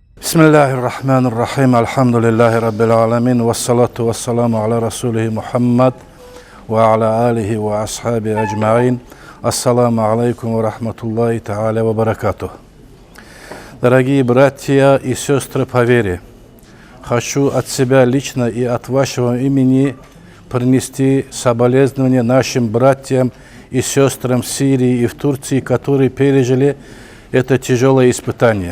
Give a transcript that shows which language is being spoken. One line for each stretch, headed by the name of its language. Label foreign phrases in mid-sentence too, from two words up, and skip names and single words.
Arabic: بسم الله الرحمن الرحيم. الحمد لله رب العالمين. والصلاة والسلام على رسوله محمد وعلى آله وأصحابه أجمعين. السلام عليكم ورحمة الله تعالى وبركاته.
Russian: Дорогие братья и сестры по вере, хочу от себя лично и от вашего имени принести соболезнования нашим братьям и сестрам в Сирии и в Турции, которые пережили это тяжелое испытание.